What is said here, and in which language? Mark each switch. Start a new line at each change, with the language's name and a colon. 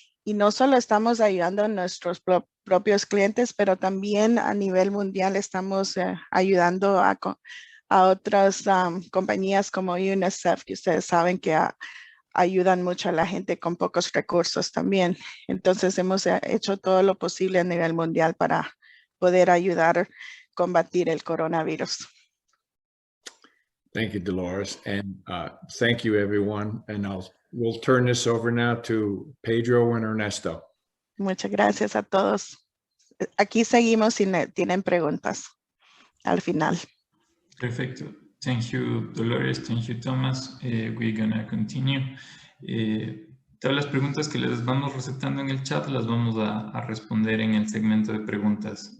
Spanish: Y no solo estamos ayudando a nuestros propios clientes, pero también a nivel mundial estamos ayudando a otras compañías como UNICEF, que ustedes saben que ayudan mucho a la gente con pocos recursos también. Entonces hemos hecho todo lo posible a nivel mundial para poder ayudar a combatir el coronavirus.
English: Thank you, Dolores, and thank you, everyone. And we'll turn this over now to Pedro and Ernesto.
Spanish: Muchas gracias a todos. Aquí seguimos si tienen preguntas al final.
English: Perfecto. Thank you, Dolores. Thank you, Thomas. We're gonna continue.
Spanish: Todas las preguntas que les vamos recetando en el chat las vamos a responder en el segmento de preguntas.